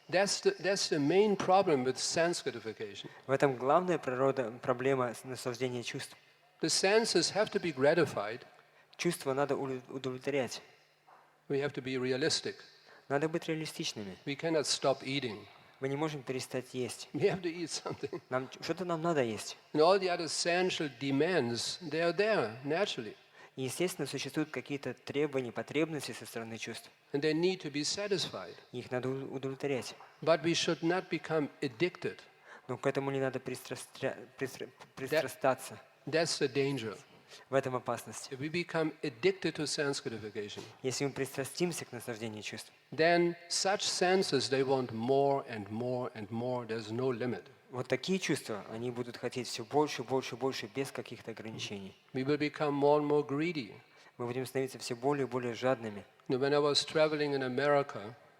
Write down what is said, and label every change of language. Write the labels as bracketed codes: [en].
[en] That's the main problem with sense-gratification. [ru] В этом главная проблема наслаждения чувств. [en] The senses have to be gratified. [ru] Чувства надо удовлетворять. [en] We have to be realistic. [ru] Надо быть реалистичными. [en] We cannot stop eating. [ru] Мы не можем перестать есть. [en] We have to eat something. [ru] Что-то нам надо есть. [en] And all the other essential demands, they are there naturally. [ru] И, естественно, существуют какие-то требования, потребности со стороны чувств. [en] And they need to be satisfied. [ru] Их надо удовлетворять. [en] But we should not become addicted. [ru] Но к этому не надо пристрастаться. [en] That's the danger. [ru] В этом опасность. [en] If we become addicted to sense gratification, [ru] Если мы пристрастимся к наслаждению чувств, [en] then such senses, they want more and more and more. There's no limit. [ru] вот такие чувства, они будут хотеть все больше, больше, больше, без каких-то ограничений. [en] We will become more and more greedy. [ru] Мы будем становиться все более и более жадными. [en] When I was traveling in America,